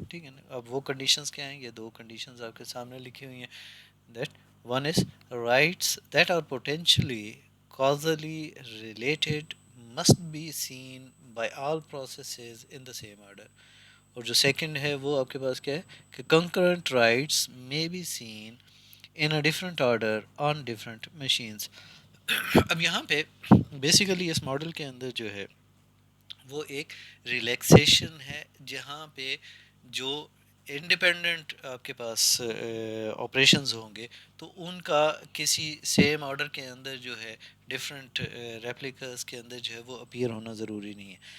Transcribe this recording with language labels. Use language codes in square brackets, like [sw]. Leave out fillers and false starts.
[hi] ठीक है ना। अब वो कंडीशंस क्या हैं, ये दो कंडीशंस आपके सामने लिखी हुई हैं। [en] That one is writes that are potentially causally related must be seen by all processes in the same order। [hi] और जो सेकंड है वो आपके पास क्या है कि [en] concurrent writes may be seen in a different order on different machines। [hi] अब यहाँ पे बेसिकली इस मॉडल के अंदर जो है वो एक रिलैक्सेशन है, जहाँ पे जो इंडिपेंडेंट आपके पास ऑपरेशंस होंगे तो उनका किसी सेम ऑर्डर के अंदर जो है डिफरेंट रेप्लिकास के अंदर जो है वो अपीयर होना ज़रूरी नहीं है।